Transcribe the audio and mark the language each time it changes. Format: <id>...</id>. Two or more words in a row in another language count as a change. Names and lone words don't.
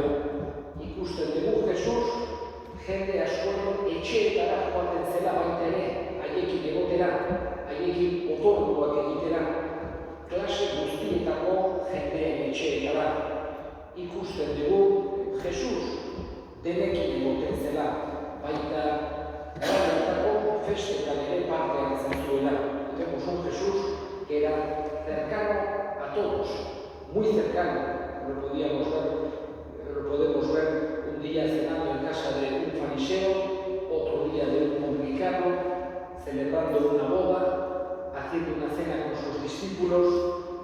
<eu>Ikusten dugu Jesus jende askoren etxeetara joaten zela baita ere, haiekin egotera, haiekin otorduak egitera, klase guztietako jendeen etxeetara. Ikusten dugu Jesus denekin egoten zela, baita garaetako festetan ere parte hartzen zuela.</eu> <es>Vemos un Jesús que era cercano a todos, muy cercano. Lo podemos ver un día cenando en casa de un fariseo, otro día de un publicano, celebrando una boda, haciendo una cena con sus discípulos.</es>